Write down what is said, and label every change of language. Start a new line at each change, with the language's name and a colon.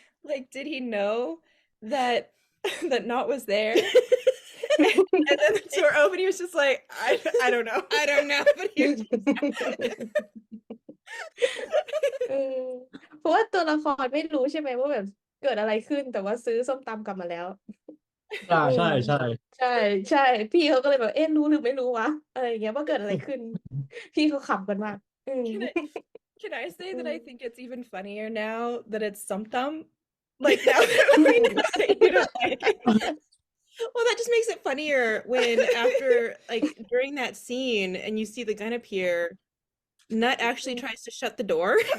English: Like, did he know that Knot was there? And then the door opened, he was just like, I don't know. I don't know, but he was just
Thai: เพราะว่าตัวละครไม่รู้ใช่ไหมว่าแบบเกิดอะไรขึ้นแต่ว่าซื้อส้มตำกลับมาแล้ว ใช่ ใช่พี่เขาก็เลยแบบเอ๊ะรู้หรือไม่รู้วะอะไรอย่างเงี้ยว่าเกิดอะไรขึ้น พี่เขาขำกันมาก
English: Can I say that I think it's even funnier now that it's Sumthum? Like now that we know that you don't like it. Well, that just makes it funnier when after like during that scene and you see the gun appear, Nut actually tries to shut the door.